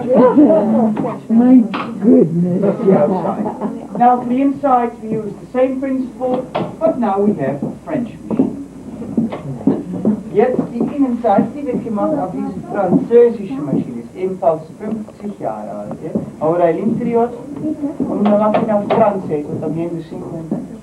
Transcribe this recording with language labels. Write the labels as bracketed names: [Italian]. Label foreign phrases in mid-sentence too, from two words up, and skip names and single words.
[English] My goodness. That's the outside. Now, for the inside, we use the same principle, but now we have a French machine. [German] Jetzt die Innenseite, die wird gemacht auf diese französische Maschine, ist ebenfalls 50 Jahre alt. ¿Eh? [Spanish] Ahora el interior, con una máquina francesa, también de 50.